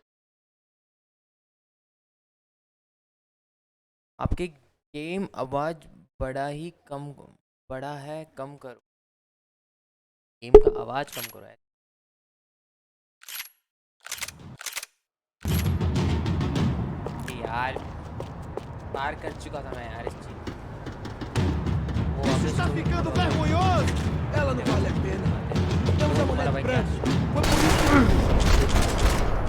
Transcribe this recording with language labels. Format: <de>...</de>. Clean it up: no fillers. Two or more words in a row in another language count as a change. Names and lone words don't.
<hi>आपके गेम आवाज बड़ा है कम करो गेम का आवाज कम करो यार पार कर चुका था मैं यार इस चीज</hi> <pt>Isso está ficando vergonhoso! Ela não vale a pena. Temos a mulher de branco. Foi por isso que...</pt>